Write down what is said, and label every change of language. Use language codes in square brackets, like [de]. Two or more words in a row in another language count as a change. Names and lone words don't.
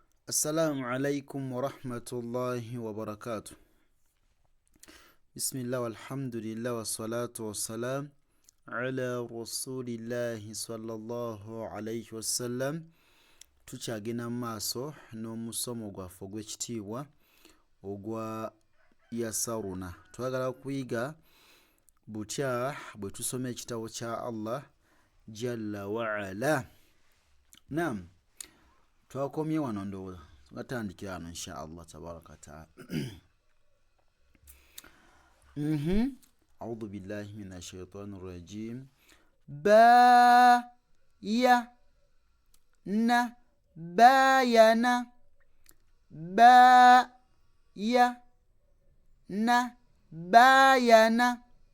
[ar] السلام عليكم ورحمة الله وبركاته. بسم الله والحمد لله والصلاة والسلام على رسول الله صلى الله عليه وسلم. [lg] Tukyagenda maaso n'omusomo gwaffe ogw'ekitiibwa ogwa yasaruna. Twagala kuyiga butya bwe tusoma ekitabo kya Allah Jalla wa Ala. Naam, twakomye wano ndowooza tugatandikira wano [ar] إن شاء الله تبارك وتعالى. أعوذ بالله من الشيطان الرجيم. با يا نا باينا با يا نا باينا